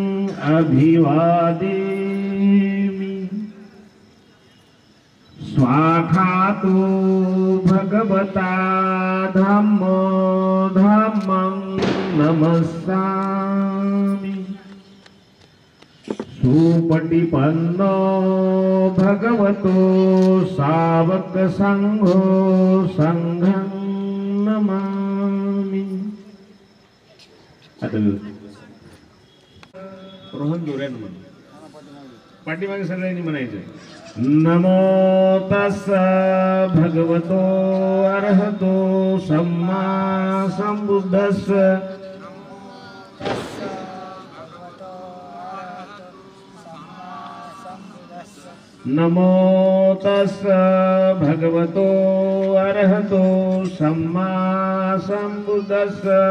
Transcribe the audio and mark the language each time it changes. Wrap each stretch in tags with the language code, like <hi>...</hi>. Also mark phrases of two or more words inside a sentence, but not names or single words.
<pi>अभिवादेमि स्वाखातो भगवता धम्मो धम्मं नमस्सामि सुपटिपन्नो भगवतो सावक संघो संघं नमामि.</pi> <mr>आता रोहन जोऱ्यानं म्हण, पाठीमागे सगळ्यांनी म्हणायचं.</mr> <pi>नमो तस्स भगवतो अर्हतो सम्मा संबुद्धस्स. नमो तस्स भगवतो अर्हतो सम्मा संबुद्धस्स.</pi>